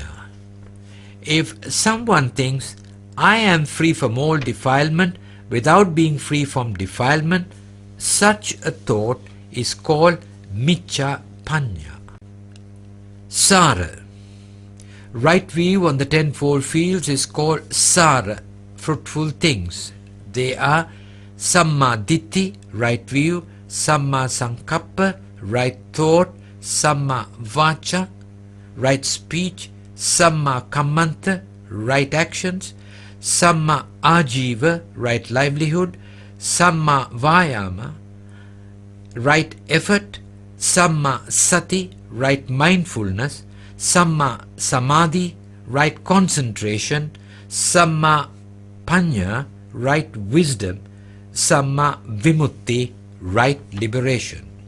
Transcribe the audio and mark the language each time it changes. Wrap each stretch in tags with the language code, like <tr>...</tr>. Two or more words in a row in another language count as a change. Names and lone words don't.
<en>If someone thinks, "I am free from all defilement without being free from defilement," such a thought is called</en> <pi>miccha panya.</pi> <en>Sara. Right view on the tenfold fields is called sara, fruitful things.</en> <pi>They are samma ditti,</pi> <en>right view,</en> <pi>samma sankappa,</pi> <en>right thought, samma vacha, right speech,</en> <pi>samma kammanta,</pi> <en>right actions,</en> <pi>Samma Ajiva,</pi> <en>right livelihood,</en> <pi>Samma Vayama,</pi> <en>right effort,</en> <pi>Samma Sati,</pi> <en>right mindfulness,</en> <pi>Samma Samadhi,</pi> <en>right concentration,</en> <pi>Samma Panya,</pi> <en>right wisdom,</en> <pi>Samma Vimutti,</pi> <en>right liberation.</en>